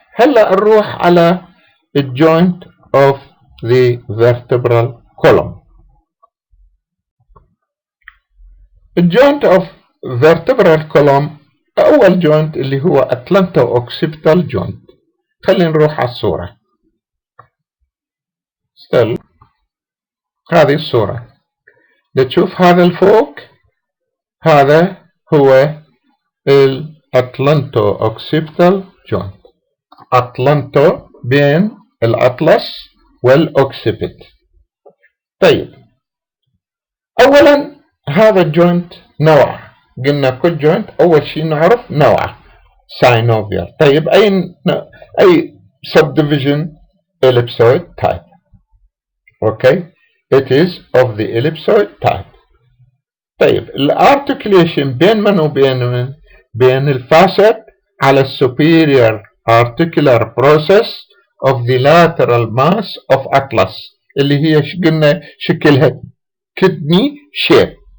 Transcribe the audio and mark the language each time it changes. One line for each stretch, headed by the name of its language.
Arabic: هلا نروح على الjoint of the vertebral column. الjoint of vertebral column أول joint اللي هو atlanto-occipital joint. خلينا نروح على الصورة. still هذه الصورة. تشوف هذا الفوق هذا هو الاتلانتو-occipital joint. أتلانتو بين الأطلس والأوكسيبت. طيب أولا هذا الجوينت نوع، قلنا كل جوينت أول شيء نعرف نوعه synovial. طيب أي
English: subdivision ellipsoid type. okay it is of the ellipsoid type.
Arabic: طيب الارتكليشن بين من وبين من؟ بين الفاسد على
English: superior articular process of the lateral mass of atlas
Arabic: اللي هي قلنا شكلها
English: kidney shape